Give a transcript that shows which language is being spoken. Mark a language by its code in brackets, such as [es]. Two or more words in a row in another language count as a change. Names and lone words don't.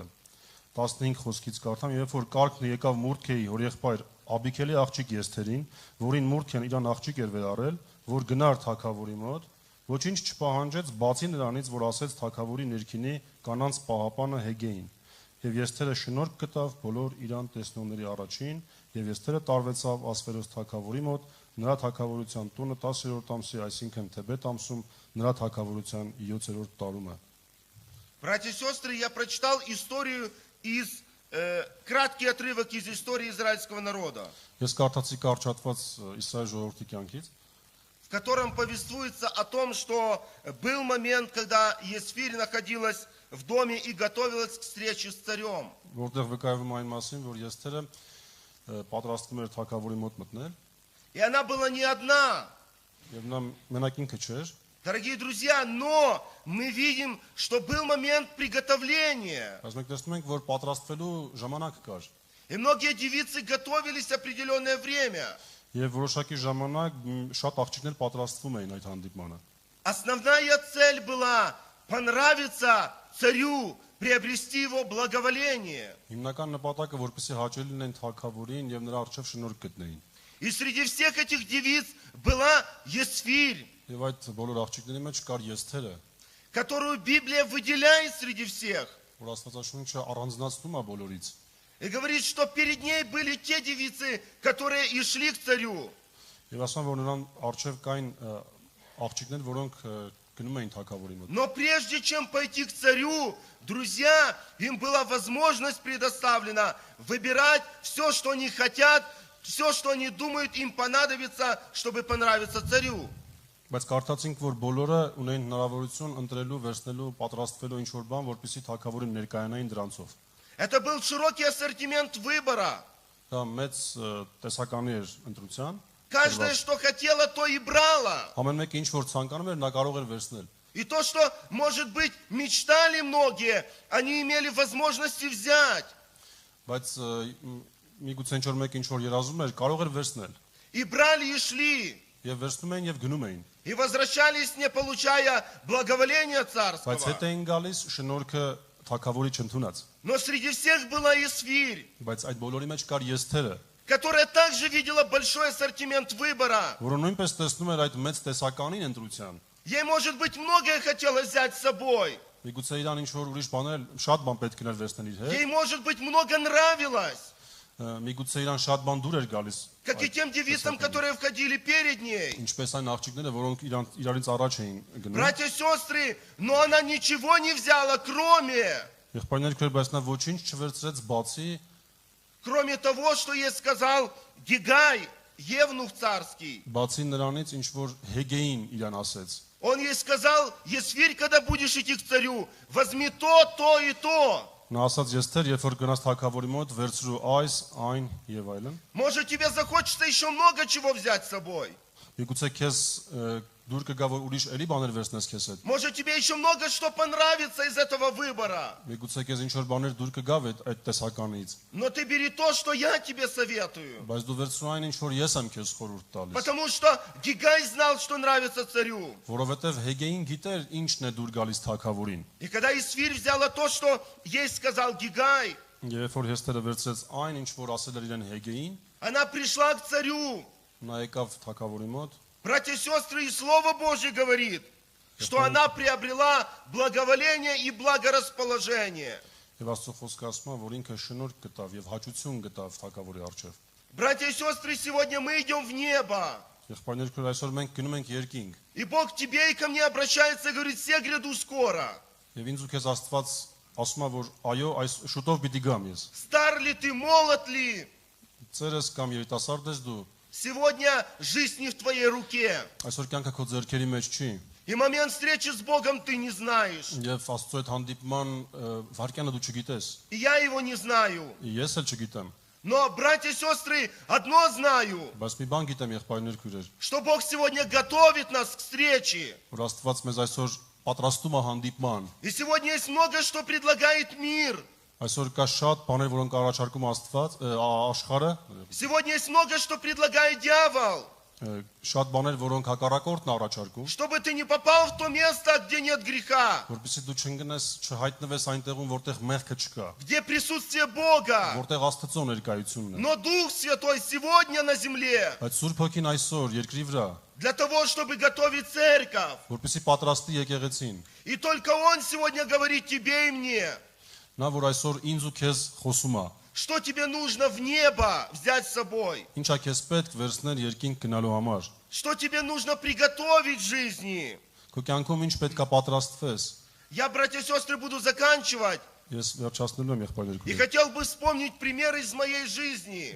[hy] 15 խոսքից կարդամ երբ որ կարգն եկավ Մուրդքեի հորեղբայր Աբիքելի աղջիկ Եսթերին որին Մուրդքեն իրան աղջիկ էր վերարել որ գնար թագավորի մոտ ոչինչ չպահանջեց բացի նրանից, որ ասեց թագավորի ներքինի կանանց պահապանը Հեգեին։ Եվ Եսթերը շնորհք գտավ բոլոր իրան տեսնողների առաջին, եւ Եսթերը տարվեցավ Ասվերոս թագավորի մոտ, նրա թագավորության տունը 10-րդ ամսի, այսինքն Թեբետ ամսում, նրա թագավորության 7-րդ տարում է։ [ru] Братья и сестры, я прочитал историю из краткий отрывок из истории израильского народа, [hy] Ես կարդացի կարճատված Իսրայել ժողովրդի կյանքից, [ru] в котором повествуется о том, что был момент, когда Есфирь находилась в доме и готовилась к встрече с царем. [hy] որտեղ վկայվում այն մասին, որ Եսթերը պատրաստվում էր թագավորի մոտ մտնել, [ru] И она была не одна. [hy] եւ նա մենակ ինքը չէր, [ru] Дорогие друзья, но мы видим, что был момент приготовления. [hy] բայց մենք տեսնում ենք, որ պատրաստվելու ժամանակ կար։ [ru] И многие девицы готовились определенное время. [hy] Եվ որոշակի ժամանակ շատ աղջիկներ պատրաստվում էին այդ հանդիպմանը։ [ru] Основная цель была понравиться царю, приобрести его благоволение. [hy] Հիմնական նպատակը որպեսզի հաճելի լինեն թագավորին եւ նրա առջև շնորհք գտնեին։ [ru] И среди всех этих девиц была Есфирь, [hy] Եվ այդ բոլոր աղջիկների մեջ կար Եսթերը, [ru] которую Библия выделяет среди всех. [hy] որ Աստվածաշունչը առանձնացնում է բոլորից։ [ru] И говорит, что перед ней были те девицы, которые и шли к царю. [hy] Եվ ասում որ նրան առջև կային աղջիկներ, որոնք գնում էին թագավորի մոտ։ [ru] Но прежде чем пойти к царю, друзья, им была возможность предоставлена выбирать все, что они хотят, все, что они думают, им понадобится, чтобы понравиться царю. [hy] Բայց կարդացինք, որ բոլորը ունեն հնարավորություն ընտրելու, վերցնելու, պատրաստվելու ինչ որ բան, որպեսզի թագավորին ներկայանային դրանցով։ [ru] Это был широкий ассортимент выбора. [hy] Դա մեծ տեսականի էր ընտրության։ [ru] Каждая, что хотела, то и брала. [hy] Ամեն մեկը ինչ որ ցանկանում էր, նա կարող էր վերցնել։ [ru] И то, что, может быть, мечтали многие, они имели возможности взять. [hy] Բայց միգուցե ինչ որ մեկ ինչ որ երազում էր, կարող էր վերցնել։ [ru] И брали, и шли. [hy] Եվ վերցնում էին եւ գնում էին։ [ru] И возвращались, не получая благоволения [hy] Բայց [ru] царского. [hy] հետ էին գալիս շնորհքը թագավորի չընդունած։ [ru] Но среди всех была Есфирь, [hy] Բայց այդ բոլորի մեջ կար Եսթերը, [ru] которая также видела большой ассортимент выбора. [hy] որը նույնպես տեսնում էր այդ մեծ տեսականին ընտրության։ [ru] Ей, может быть, многое хотелось взять с собой. [hy] Միգուցե իրան ինչ որ ուրիշ բաներ, շատ բան պետք էր վերցնել իր հետ։ [ru] Ей, может быть, много нравилось. [hy] Միգուցե իրան շատ բան դուր էր գալիս։ [ru] Как и тем девицам, которые входили перед ней. [hy] Ինչպես այն աղջիկները, որոնք իրարից առաջ էին գնում։ [ru] Братья и сестры, но она ничего не взяла, кроме [hy] Եղբայրներ քույր, բայց նա ոչինչ չվերցրեց բացի [ru] того, что ей сказал Гигай, евнух царский. [hy] բացի նրանից, ինչ որ Հեգեին իրան ասեց։ [ru] Он ей сказал: Есфирь, когда будешь идти к царю, возьми то и то. [hy] Նա ասաց Եսթեր, երբ որ գնաս թագավորի մոտ, վերցրու այս, այն եւ այլն։ [ru] Может, тебе захочется еще много чего взять с собой. [hy] Միգուցե քեզ դուր կգա որ ուրիշ էլի բաներ վերցնես քեզ հետ։ [ru] Может, тебе еще много что понравится из этого выбора. [hy] Միգուցե քեզ ինչ որ բաներ դուր կգա այդ տեսականից։ [ru] Но ты бери то, что я тебе советую. [hy] Բայց դու վերցրու այն, ինչ որ ես եմ քեզ խորհուրդ տալիս։ [ru] Потому что Гигай знал, что нравится царю. [hy] Որովհետև Հեգեին գիտեր ինչն է դուր галիս թագավորին։ [ru] И когда Есфирь взяла то, что ей сказал Гигай, [hy] Երբ որ Հեսթերը վերցրեց այն, ինչ որ ասել էր իրեն Հեգեին, [ru] она пришла к царю. [hy] նա եկավ թագավորի мոտ։ [ru] Братья и сестры, и Слово Божье говорит, что она приобрела благоволение и благорасположение. [hy] Եվ Աստծո խոսքը ասում է, որ ինքը շնորհք գտավ եւ հաճություն գտավ թագավորի առջև։ [ru] Братья и сестры, сегодня мы идем в небо. [hy] Եղբայրներ քույր, այսօր մենք գնում ենք երկինք։ [ru] И Бог к тебе и ко мне обращается и говорит: все гряду скоро. [hy] Եվ ինձ ու քեզ Աստված ասում է, որ այո, այս շուտով պիտի գամ ես։ [ru] Стар ли ты, молод ли? [hy] Ծերես կամ երիտասարդ ես դու, [ru] Сегодня жизнь не в твоей руке. [hy] այսօր կյանքը քո ձեռքերի մեջ չի։ [ru] И момент встречи с Богом ты не знаешь. [hy] Եվ Աստծո այդ հանդիպման վարկյանը дու չգիտես։ [ru] И я его не знаю. [hy] Ես էլ չգիտեմ, [ru] Но, братья и сестры, одно знаю, [hy] բայց մի բան գիտեմ եղբայրներ քույրեր, [ru] что Бог сегодня готовит нас к встрече. [hy] որ Աստված մեզ այսօր պատրաստում է հանդիպման։ [ru] И сегодня есть много, что предлагает мир. [hy] Այսօր կա շատ բաներ, որոնք առաջարկում Աստված, աշխարհը, [ru] Сегодня есть много, что предлагает дьявол. [hy] շատ բաներ, որոնք հակառակորդն առաջարկում, [ru] Чтобы ты не попал в то место, где нет греха, [hy] որպեսզի դու չընկնես, չհայտնվես այնտեղում, որտեղ մեղքը չկա, [ru] где присутствие Бога. [hy] որտեղ Աստծո ներկայությունն է։ [ru] Но Дух Святой сегодня на земле [hy] Բայց Սուրբ Հոգին այսօր երկրի вրա, [ru] для того, чтобы готовить церковь. [hy] որպեսզի պատրաստի եկեղեցին, [ru] И только Он сегодня говорит тебе и мне, [hy] նա որ այսօր ինձ ու քեզ խոսում է, [ru] что тебе нужно в небо взять с собой, [hy] ինչա քեզ պետք վերցնել երկինք գնալու համար, [ru] что тебе нужно приготовить в жизни. [hy] քո կյանքում ինչ պետք է պատրաստվես։ [ru] Я, братья и сестры, буду заканчивать. [hy] Ես վերջացնելու եմ եղբայրներ [ru] И [hy] քույր։ [ru] хотел бы вспомнить пример из моей жизни.